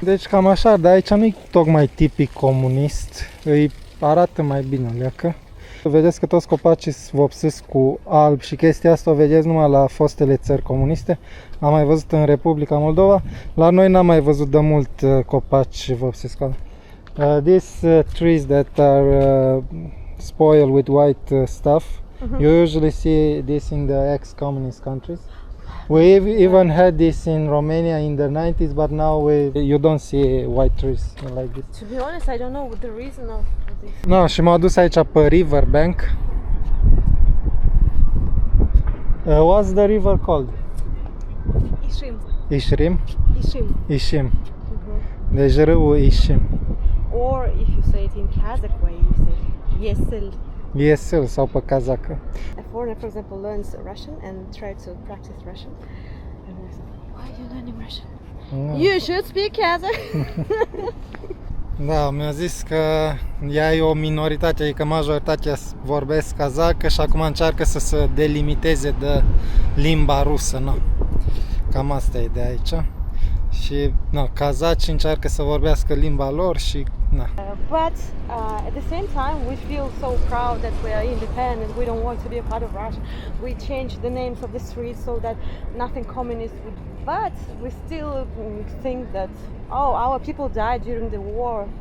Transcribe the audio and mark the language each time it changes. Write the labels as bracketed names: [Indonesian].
[Romanian] Deci cam așa, dar aici nu e tocmai tipic comunist, îi arată mai bine, leacă. Vedeți că toți copacii sunt vopsiți cu alb și chestia asta o vedeți numai la fostele țări comuniste. Am mai văzut în Republica Moldova, la noi n-am mai văzut de mult copaci vopsiți cu alb. [English] These trees that are spoiled with white stuff, you usually see this in the ex-communist countries. We even had this in Romania in the 90s, but now you don't see white trees like this. To be honest, I don't know the reason of this. [Romanian] No, și m-au dus aici pe riverbank. [English] What's the river called? Ishim. Ishrim? Ishim. [Romanian] Ishim. Deci râul Ishim. [English] Or if you say it in Kazakh way, you say Yesil. [Romanian] Yesil sau pe kazacă. [English] A foreigner, for example, learns Russian and tries to practice Russian. And they say, why are you learning Russian? You should speak Kazakh. [Romanian] Da, mi-a zis că ea e o minoritate, adică majoritatea vorbesc kazacă și acum încearcă să se delimiteze de limba rusă, nu? Cam asta e de aici. Și, kazaci încearcă să vorbească limba lor și, [English] But at the same time, we feel so proud that we are independent. We don't want to be a part of Russia. We changed the names of the streets so that nothing communist would. But we still think that our people died during the war.